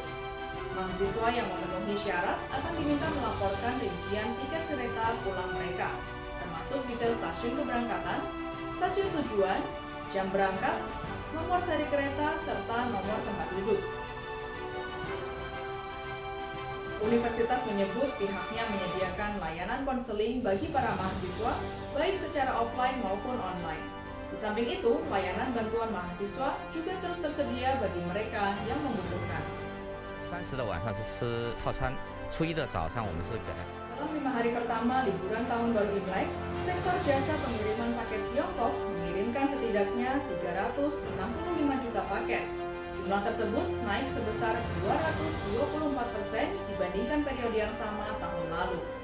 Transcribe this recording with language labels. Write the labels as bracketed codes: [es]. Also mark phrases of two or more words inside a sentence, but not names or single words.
[id] Mahasiswa yang memenuhi syarat akan diminta melaporkan rincian tiket kereta pulang mereka, termasuk detail stasiun keberangkatan, stasiun tujuan, jam berangkat, nomor seri kereta, serta nomor tempat duduk. Universitas menyebut pihaknya menyediakan layanan konseling bagi para mahasiswa, baik secara offline maupun online. Di samping itu, layanan bantuan mahasiswa juga terus tersedia bagi mereka yang membutuhkan. [zh] 30的晚上是吃套餐，初一的早上我们是给。 [id] Dalam 5 hari pertama liburan tahun baru Imlek, sektor jasa pengiriman paket Tiongkok mengirimkan setidaknya 365 juta paket. Jumlah tersebut naik sebesar 224% dibandingkan periode yang sama tahun lalu.